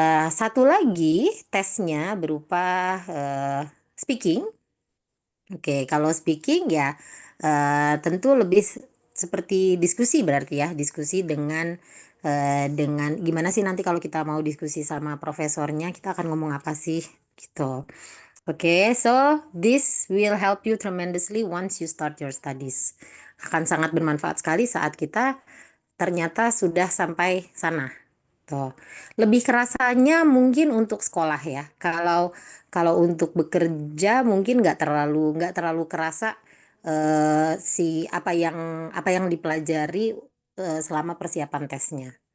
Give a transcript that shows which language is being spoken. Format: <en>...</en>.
<id>Satu lagi tesnya berupa speaking. Oke, kalau speaking ya tentu lebih seperti diskusi berarti ya, diskusi dengan gimana sih nanti kalau kita mau diskusi sama profesornya, kita akan ngomong apa sih gitu.</id> <en>Oke, so this will help you tremendously once you start your studies.</en> <id>Akan sangat bermanfaat sekali saat kita ternyata sudah sampai sana. Tuh. Lebih kerasanya mungkin untuk sekolah ya. Kalau kalau untuk bekerja mungkin nggak terlalu kerasa si apa yang dipelajari selama persiapan tesnya.</id>